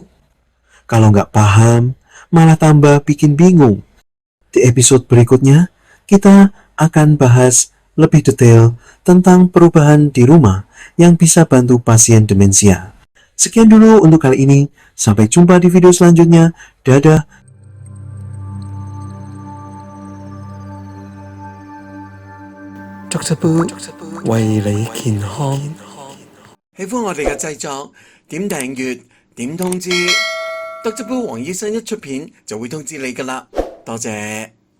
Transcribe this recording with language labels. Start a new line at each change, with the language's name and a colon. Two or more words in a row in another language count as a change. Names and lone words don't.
Indonesian: Kalau nggak paham, malah tambah bikin bingung. Di episode berikutnya, kita akan bahas lebih detail tentang perubahan di rumah yang bisa bantu pasien demensia. Sekian dulu untuk kali ini. Sampai jumpa di video selanjutnya. Dadah.
Cantonese: 捉隻杯為你健康。喜歡我哋嘅製作，點訂閱，點通知，得隻杯黃醫生一出片就會通知你㗎喇，多謝。